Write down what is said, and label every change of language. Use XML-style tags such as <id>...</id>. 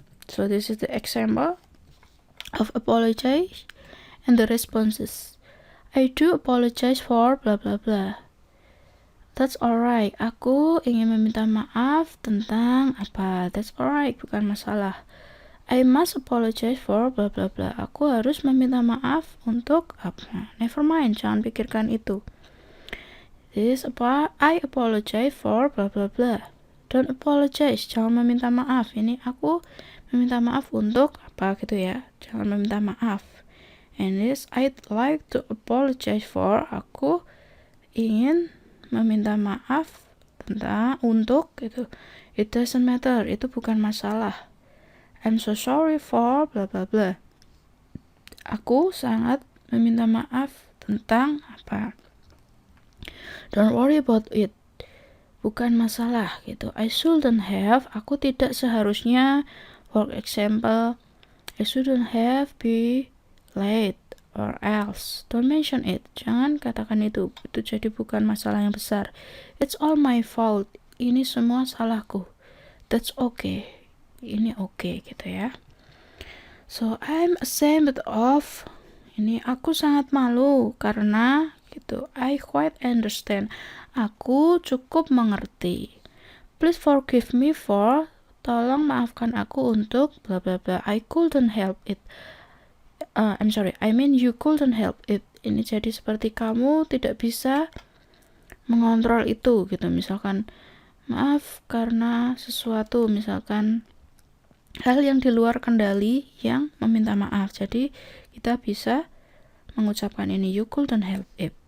<en>So this is the example of apologize and the responses. I do apologize for blah blah blah. That's alright.</en> <id>Aku ingin meminta maaf tentang apa.</id> <en>That's alright,</en> <id>bukan masalah.</id> <en>I must apologize for blah blah blah.</en> <id>Aku harus meminta maaf untuk apa.</id> <en>Never mind,</en> <id>jangan pikirkan itu. This apa?</id> <en>I apologize for blah blah blah. Don't apologize,</en> <id>jangan meminta maaf. Ini aku meminta maaf untuk apa gitu ya, jangan meminta maaf.</id> <en>And this I'd like to apologize for,</en> <id>aku ingin meminta maaf untuk gitu.</id> <en>It doesn't matter, itu bukan masalah. I'm so sorry for bla bla bla.</en> <id>Aku sangat meminta maaf tentang apa.</id> <en>Don't worry about it,</en> <id>bukan masalah gitu.</id> <en>I shouldn't have,</en> <id>aku tidak seharusnya.</id> <en>For example, I shouldn't have be late or else. Don't mention it,</en> <id>jangan katakan itu jadi bukan masalah yang besar.</id> <en>It's all my fault,</en> <id>ini semua salahku.</id> <en>That's okay,</en> <id>ini okay gitu ya.</id> <en>So I'm ashamed of,</en> <id>ini aku sangat malu karena gitu.</id> <en>I quite understand,</en> <id>aku cukup mengerti.</id> <en>Please forgive me for,</en> <id>tolong maafkan aku untuk bla bla bla.</id> <en>I couldn't help it. I'm sorry, I mean you couldn't help it.</en> <id>Ini jadi seperti kamu tidak bisa mengontrol itu gitu. Misalkan maaf karena sesuatu, misalkan hal yang di luar kendali yang meminta maaf. Jadi kita bisa mengucapkan ini,</id> <en>you couldn't help it.</en>